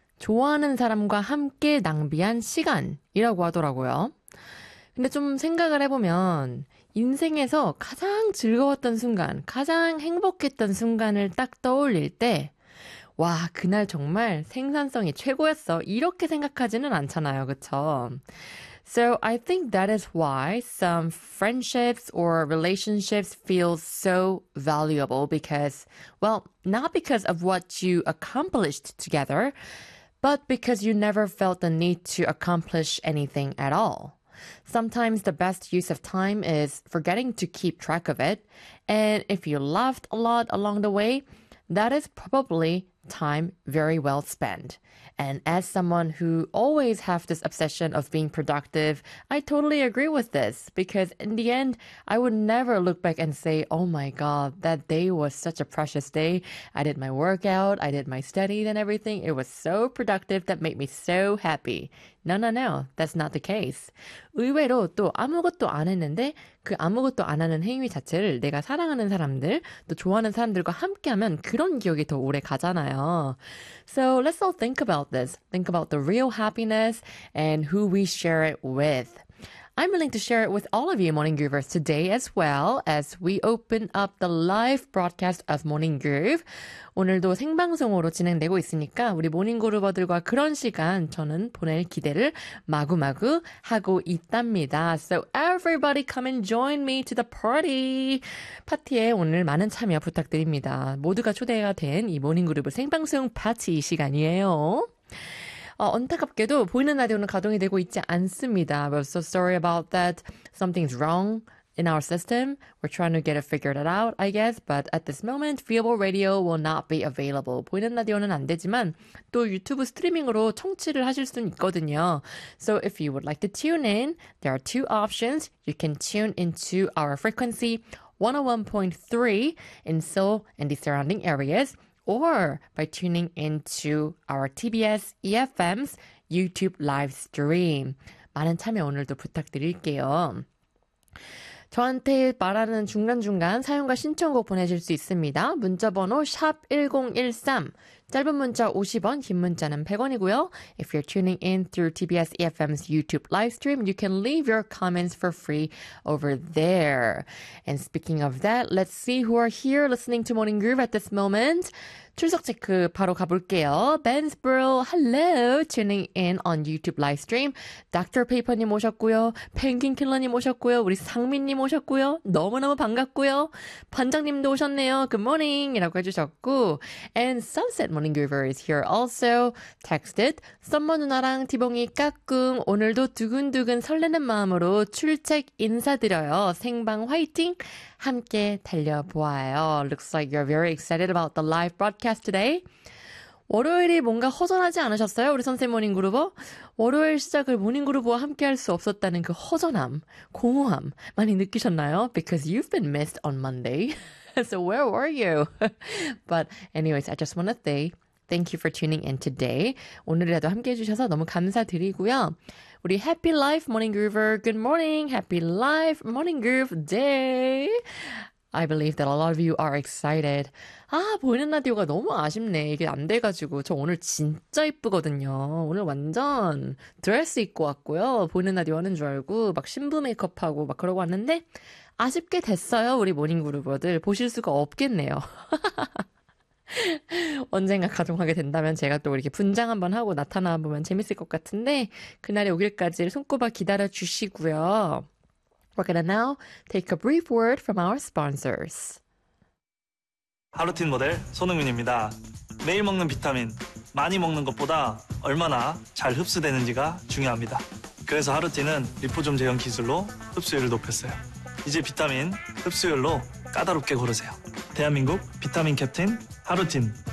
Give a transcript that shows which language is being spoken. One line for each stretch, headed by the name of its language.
Korean: 좋아하는 사람과 함께 낭비한 시간이라고 하더라고요. 근데 좀 생각을 해보면, 인생에서 가장 즐거웠던 순간, 가장 행복했던 순간을 딱 떠올릴 때, 와, 그날 정말 생산성이 최고였어. 이렇게 생각하지는 않잖아요. 그쵸?
English: So I think that is why some friendships or relationships feel so valuable because, well, not because of what you accomplished together, but because you never felt the need to accomplish anything at all. Sometimes the best use of time is forgetting to keep track of it, and if you laughed a lot along the way, that is probably time very well spent. And as someone who always have this obsession of being productive, I totally agree with this because in the end, I would never look back and say, oh my God, that day was such a precious day. I did my workout, I did my study and everything. It was so productive that made me so happy. No, no, no, that's not the case.
Korean: 의외로 또 아무것도 안 했는데 그 아무것도 안 하는 행위 자체를 내가 사랑하는 사람들, 또 좋아하는 사람들과 함께하면 그런 기억이 더 오래 가잖아요.
English: So let's all think about this. Think about the real happiness and who we share it with. I'm willing to share it with all of you Morning Groovers today as well as we open up the live broadcast of Morning Groove.
Korean: 오늘도 생방송으로 진행되고 있으니까 우리 모닝 그루버들과 그런 시간 저는 보낼 기대를 마구마구 하고 있답니다.
English: So everybody come and join me to the party.
Korean: 파티에 오늘 많은 참여 부탁드립니다. 모두가 초대가 된 이 모닝 그루브 생방송 파티 시간이에요. 안타깝게도 보이는 라디오는 가동이 되고 있지 않습니다.
English: We're so sorry about that. Something's wrong in our system. We're trying to get it figured out, I guess. But at this moment, viewable radio will not be available.
Korean: 보이는 라디오는 안 되지만 또 유튜브 스트리밍으로 청취를 하실 수는 있거든요.
English: So if you would like to tune in, there are two options. You can tune into our frequency 101.3 in Seoul and the surrounding areas. Or by tuning into our TBS EFM's YouTube live stream.
Korean: 많은 참여 오늘도 부탁드릴게요. 저한테 말하는 중간중간 사용과 신청곡 보내실 수 있습니다. 문자번호 샵1013, 짧은 문자 50원, 긴 문자는 100원이고요.
English: If you're tuning in through TBS EFM's YouTube live stream, you can leave your comments for free over there. And speaking of that, let's see who are here listening to Morning Groove at this moment.
Korean: 출석 체크 바로 가볼게요.
English: Bensboro, hello, tuning in on YouTube live stream. Dr.
Korean: Paper님 오셨고요. Penguin Killer님 오셨고요. 우리 상민님 오셨고요. 너무너무 반갑고요. 반장님도 오셨네요.
English: Good morning
Korean: 이라고 해주셨고.
English: And Sunset Morning Groover is here also.
Korean: Texted, 썸머 누나랑 디봉이 까꿍 오늘도 두근두근 설레는 마음으로 출첵 인사드려요. 생방 화이팅! 함께 달려보아요.
English: Looks like you're very excited about the live broadcast today.
Korean: 월요일이 뭔가 허전하지 않으셨어요? 우리 선생 모닝그루버? 월요일 시작을 모닝그루버와 함께할 수 없었다는 그 허전함, 공허함 많이 느끼셨나요?
English: Because you've been missed on Monday. So where were you? But anyways, I just want to say thank you for tuning in today.
Korean: 오늘이라도 함께해 주셔서 너무 감사드리고요.
English: 우리 Happy Life Morning Groover, good morning! Happy Life Morning Groove Day! I believe that a lot of you are excited.
Korean: 아, 보이는 라디오가 너무 아쉽네. 이게 안 돼가지고. 저 오늘 진짜 이쁘거든요. 오늘 완전 드레스 입고 왔고요. 보이는 라디오 하는 줄 알고 막 신부 메이크업하고 막 그러고 왔는데 아쉽게 됐어요, 우리 모닝 그루버들. 보실 수가 없겠네요. 언젠가 가동하게 된다면 제가 또 이렇게 분장 한번 하고 나타나 보면 재밌을 것 같은데 그날이 오길까지 손꼽아 기다려 주시고요.
English: We're gonna now take a brief word from our sponsors.
Korean: 하루틴 모델 손흥민입니다. 매일 먹는 비타민 많이 먹는 것보다 얼마나 잘 흡수되는지가 중요합니다. 그래서 하루틴은 리포좀 제형 기술로 흡수율을 높였어요. 이제 비타민 흡수율로 까다롭게 고르세요. 대한민국 비타민 캡틴 하루틴.